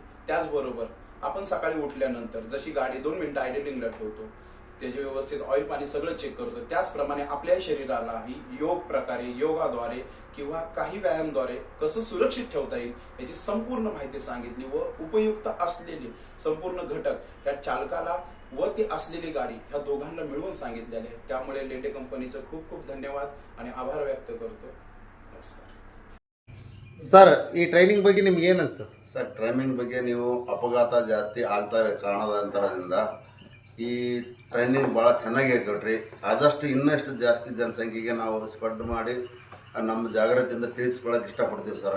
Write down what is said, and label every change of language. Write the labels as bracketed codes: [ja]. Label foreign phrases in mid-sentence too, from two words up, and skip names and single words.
[mr] त्याचबरोबर आपण सकाळी उठल्यानंतर जशी गाडी 2 मिनिटं आयडलिंगला ठेवतो, त्याचे व्यवस्थित ऑइल पाणी सगळं चेक करतो, त्याचप्रमाणे आपल्या शरीरालाही योग प्रकारे योगाद्वारे किंवा काही व्यायामद्वारे कसं सुरक्षित ठेवता येईल याची संपूर्ण माहिती सांगितली व उपयुक्त असलेले संपूर्ण घटक या चालकाला व ती असलेली गाडी ह्या दोघांना मिळवून सांगितलेले आहेत. त्यामुळे लेंडे कंपनीचं खूप खूप धन्यवाद आणि आभार व्यक्त करतो. [kn] ನಮಸ್ಕಾರ ಸರ್. ಈ ಟ್ರೈನಿಂಗ್ ಬಗ್ಗೆ ನಿಮ್ಗೆ ಏನು ಅನಿಸ್ತು ಸರ್? ಟ್ರೈನಿಂಗ್ ಬಗ್ಗೆ ನೀವು ಅಪಘಾತ ಜಾಸ್ತಿ ಆಗ್ತಾ ಕಾರಣದಂತರದಿಂದ ಈ ಟ್ರೈನಿಂಗ್ ಭಾಳ ಚೆನ್ನಾಗಿ ಕೊಟ್ರಿ. ಆದಷ್ಟು ಇನ್ನಷ್ಟು ಜಾಸ್ತಿ ಜನಸಂಖ್ಯೆಗೆ ನಾವು ಸ್ಪ್ರೆಡ್ ಮಾಡಿ ನಮ್ಮ ಜಾಗ್ರತೆಯಿಂದ ತಿಳಿಸ್ಕೊಳ್ಳೋಕೆ ಇಷ್ಟಪಡ್ತೀವಿ ಸರ.